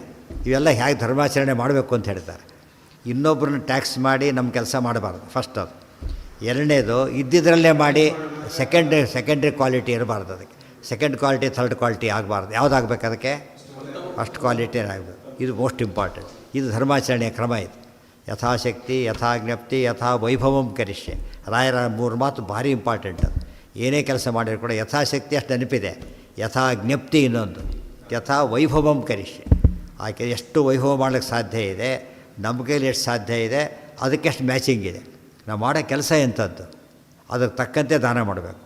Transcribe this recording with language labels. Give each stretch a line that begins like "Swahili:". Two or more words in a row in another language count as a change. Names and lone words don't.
Kannada: ಇವೆಲ್ಲ ಹೇಗೆ ಧರ್ಮಾಚರಣೆ ಮಾಡಬೇಕು ಅಂತ ಹೇಳ್ತಾರೆ. ಇನ್ನೊಬ್ಬರನ್ನ ಟ್ಯಾಕ್ಸ್ ಮಾಡಿ ನಮ್ಮ ಕೆಲಸ ಮಾಡಬಾರ್ದು, ಫಸ್ಟ್ ಅದು. ಎರಡನೇದು ಇದ್ದಿದ್ದರಲ್ಲೇ ಮಾಡಿ
English: secondary quality
Kannada: ಇರಬಾರ್ದು. ಅದಕ್ಕೆ
English: second quality, third quality
Kannada: ಆಗಬಾರ್ದು. ಯಾವುದಾಗಬೇಕು ಅದಕ್ಕೆ?
English: first quality
Kannada: ಆಗಬೇಕು. ಇದು
English: most important.
Kannada: ಇದು ಧರ್ಮಾಚರಣೆಯ ಕ್ರಮ. ಇದು ಯಥಾಶಕ್ತಿ,
Sanskrit: ಯಥಾ ಜ್ಞಪ್ತಿ, ಯಥಾ ವೈಭವಂ ಕರಿಷ್ಯೆ.
Kannada: ರಾಯರ 3 ಮಾತು ಭಾರಿ ಇಂಪಾರ್ಟೆಂಟ್. ಅದು ಏನೇ ಕೆಲಸ ಮಾಡಿದ್ರು ಕೂಡ ಯಥಾಶಕ್ತಿ ಅಷ್ಟು ನೆನಪಿದೆ,
Sanskrit: ಯಥಾ ಜ್ಞಪ್ತಿ
Kannada: ಇನ್ನೊಂದು,
Sanskrit: ಯಥಾ ವೈಭವಂ ಕರಿಷ್ಯೆ.
Kannada: ಆಕೆ ಎಷ್ಟು ವೈಭವ ಮಾಡೋಕ್ಕೆ ಸಾಧ್ಯ ಇದೆ, ನಮ್ಮ ಕೈಲಿ ಎಷ್ಟು ಸಾಧ್ಯ ಇದೆ, ಅದಕ್ಕೆ ಎಷ್ಟು ಮ್ಯಾಚಿಂಗ್ ಇದೆ. ನಾವು ಮಾಡೋ ಕೆಲಸ ಎಂಥದ್ದು, ಅದಕ್ಕೆ ತಕ್ಕಂತೆ ದಾನ ಮಾಡಬೇಕು.